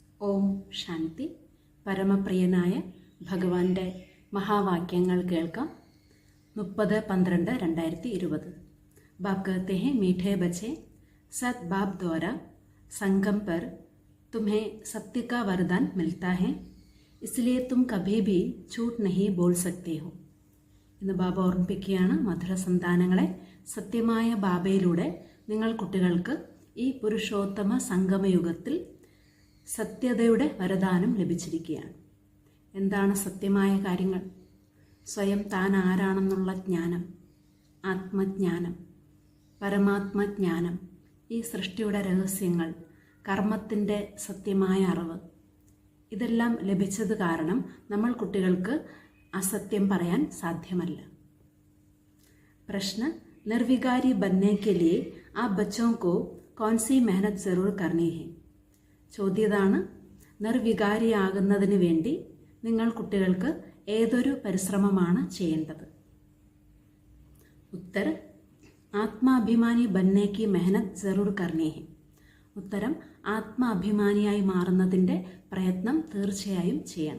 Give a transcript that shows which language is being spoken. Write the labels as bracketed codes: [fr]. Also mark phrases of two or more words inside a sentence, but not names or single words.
[ml] ഓം ശാന്തി. പരമപ്രിയനായ ഭഗവാന്റെ മഹാവാക്യങ്ങൾ കേൾക്കാം. 30-12-2020. [hi] बाप कहते हैं, मीठे बच्चे, सत बाप द्वारा संगम पर तुम्हें सत्य का वरदान मिलता है, इसलिए तुम कभी भी झूठ नहीं बोल सकते हो. [ml] ഇന്ന് ബാബ ഓർമ്മിപ്പിക്കുകയാണ്, മധുര സന്താനങ്ങളെ, സത്യമായ ബാബയിലൂടെ നിങ്ങൾ കുട്ടികൾക്ക് ഈ പുരുഷോത്തമ സംഗമയുഗത്തിൽ സത്യതയുടെ വരദാനം ലഭിച്ചിരിക്കുകയാണ്. എന്താണ് സത്യമായ കാര്യങ്ങൾ? സ്വയം താൻ ആരാണെന്നുള്ള ജ്ഞാനം, ആത്മജ്ഞാനം, പരമാത്മജ്ഞാനം, ഈ സൃഷ്ടിയുടെ രഹസ്യങ്ങൾ, കർമ്മത്തിൻ്റെ സത്യമായ അറിവ്, ഇതെല്ലാം ലഭിച്ചത് കാരണം നമ്മൾ കുട്ടികൾക്ക് असत्യം പറയാൻ സാധ്യമല്ല. [hi] प्रश्न, निर्विकारी बनने के लिए आप बच्चों को कौन सी मेहनत जरूर करनी है? [ml] ചോദ്യതാണ്, നിർവികാരിയാകുന്നതിന് വേണ്ടി നിങ്ങൾ കുട്ടികൾക്ക് ഏതൊരു പരിശ്രമമാണ് ചെയ്യേണ്ടത്? [hi] उत्तर, आत्माभिमानी बनने की मेहनत जरूर करनी है. [ml] ഉത്തരം, ആത്മാഭിമാനിയായി മാറുന്നതിൻ്റെ പ്രയത്നം തീർച്ചയായും ചെയ്യണം.